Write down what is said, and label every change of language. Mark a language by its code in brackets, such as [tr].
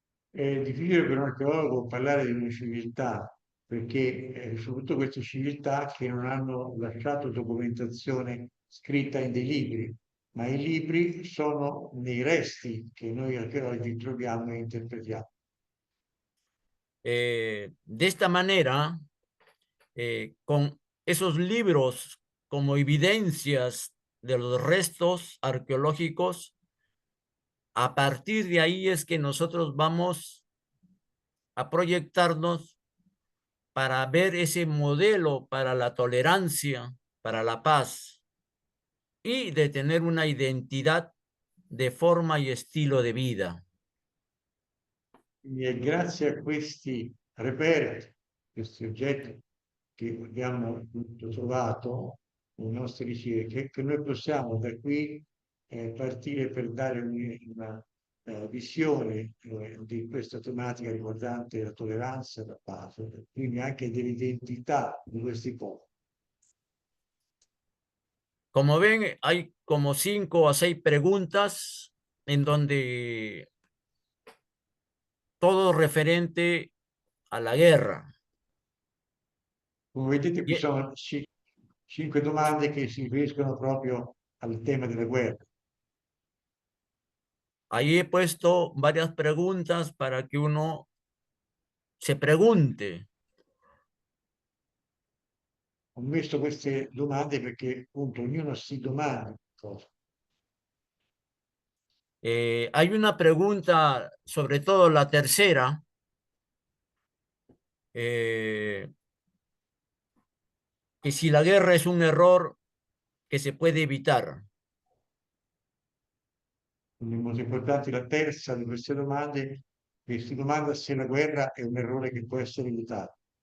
[it] È difficile per un archeologo parlare di una civiltà, perché soprattutto queste civiltà che non hanno lasciato documentazione scritta in dei libri, ma i libri sono nei resti che noi archeologi troviamo e interpretiamo. [es] De esta manera, con esos libros como evidencias de los restos arqueológicos, a partir de ahí es que nosotros vamos a proyectarnos para ver ese modelo para la tolerancia, para la paz y de tener una identidad de forma y estilo de vida. [it] Quindi è grazie a questi reperti, questi oggetti che abbiamo appunto trovato nei nostri ricerche, che noi possiamo da qui partire per dare una visione di questa tematica riguardante la tolleranza e la pace, quindi anche dell'identità di questi popoli. [es] Como ven, hay como 5 a 6 preguntas en donde todo referente a la guerra. [it] Come vedete qui sono 5 domande che si riferiscono proprio al tema della guerra. [es] Ahí he puesto varias preguntas para que uno se pregunte. [it] Ho messo queste domande perché appunto ognuno si domanda cosa. [es] Hay una pregunta, sobre todo la tercera, que si la guerra es un error que se puede evitar. [it] Quindi molto importante la terza di queste domande, che si domanda se la guerra è un errore che può essere evitato.